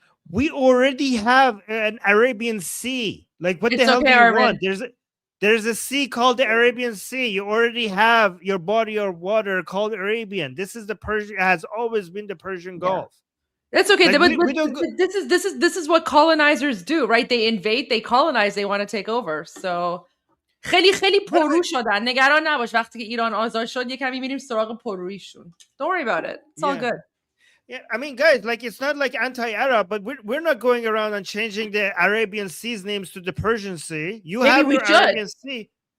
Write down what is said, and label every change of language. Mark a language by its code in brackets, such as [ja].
[en] We already have an Arabian Sea. Like, what the hell do you want? There's a sea called the Arabian Sea. You already have your body of water called Arabian. This is the Persian. It has always been the Persian Gulf. That's okay. Like, this is what colonizers do, right? They invade, they colonize, they want to take over. [fa] So خیلی پررو شدن. نگران نباش، وقتی که ایران آزاد شد یکمی میریم سراغ پررویشون. [en] Don't worry about it. It's all good. Yeah, I mean, guys, like, it's not like anti-Arab, but we're not going around and changing the Arabian Sea's names to the Persian Sea. You have your Arabian Sea.